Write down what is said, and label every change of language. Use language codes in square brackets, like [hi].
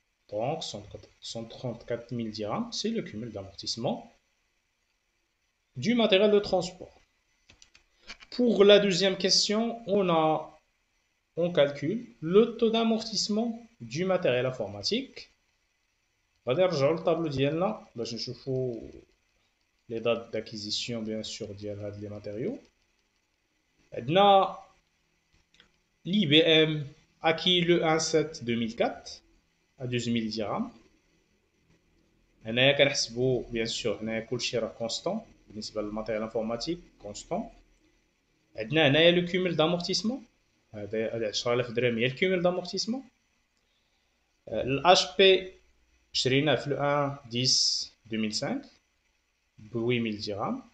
[fr] Donc 134 000 dirhams, c'est le cumul d'amortissement du matériel de transport. Pour la deuxième question, on calcule le taux d'amortissement du matériel informatique. [ar] غادي نرجعوا للطابلو ديالنا باش نشوفوا [fr] les dates d'acquisition bien sûr [ar] ديال هاد les matériaux. عندنا [fr] l'IBM acquis le 1/7/2004 à 12 000 dirhams. [ar] هنايا كنحسبوا bien sûr هنايا كلشي راه constant بالنسبة للماتيريال انفورماتيك constant. عندنا هنايا لو cumul d'amortissement، هذا 10,000 درهم هي الكيمول d'amortissement. الHP شريناه في 1/10/2005 ب 8000 dirhams.